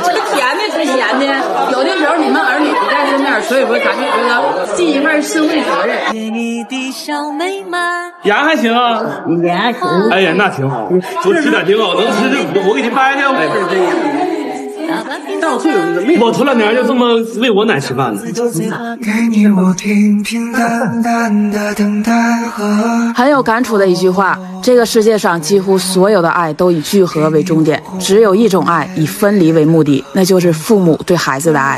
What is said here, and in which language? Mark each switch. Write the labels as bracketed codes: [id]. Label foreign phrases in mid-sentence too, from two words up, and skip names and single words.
[zh] 吃甜的，吃鹹的，有的時候你們兒女不在身邊，所以說咱就覺得盡一份社會責任。牙還行啊，牙行。哎呀，那挺好，多吃點挺好，能吃這麼多，我給你掰的。我頭兩年就這麼餵我奶吃飯呢。很有感觸的一句話，這個世界上幾乎所有的愛都以聚合為終點，只有一種愛以分離為目的，那就是父母對孩子的愛。